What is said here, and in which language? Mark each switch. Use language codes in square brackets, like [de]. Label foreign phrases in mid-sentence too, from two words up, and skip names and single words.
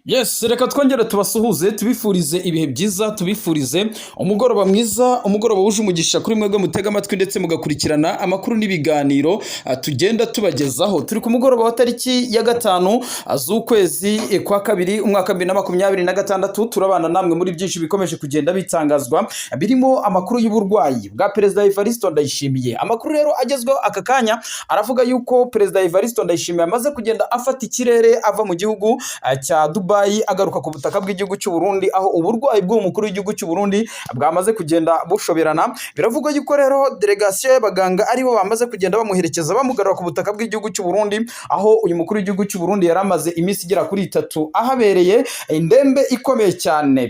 [rw] Yes, reka twongere tubasuhuze tubifurize ibihe byiza tubifurize umugoroba mwiza umugoroba wuje umugisha kuri mwebwe mutega amatwi ndetse mugakurikirana amakuru n'ibiganiro tugenda tubagezaho. Turi ku mugoroba wa tariki ya 5 z'ukwezi kwa kabiri umwaka 2026 turabana namwe muri byinshi bikomeje kugenda bitangazwa birimo amakuru y'uburwayi bwa Perezida Evariste Ndayishimiye. Amakuru rero agezweho aka kanya aravuga yuko Perezida Evariste Ndayishimiye amaze kugenda afata ikirere ava mu gihugu cya Dubai agaruka ku butaka bw'igihugu cy'u Burundi, aho uburwayi bw'umukuru w'igihugu cy'u Burundi bwamaze kugenda bushoberana. Biravugwa yuko rero delegation y'abaganga aribo bamaze kugenda bamuherekeza bamugarura ku butaka bw'igihugu cy'u Burundi, aho uyu mukuru w'igihugu cy'u Burundi yaramaze iminsi igera kuri 3 ahabereye indembe ikomeye cyane.